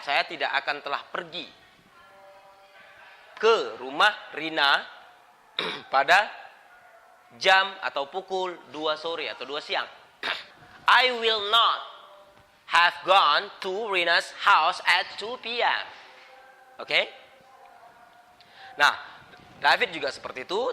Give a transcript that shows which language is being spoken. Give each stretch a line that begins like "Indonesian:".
Indonesian: Saya tidak akan telah pergi ke rumah Rina pada jam atau pukul 2 sore atau 2 siang.
English: I will not have gone to Rina's house at 2 p.m.
Indonesian: Oke? Nah, David juga seperti itu.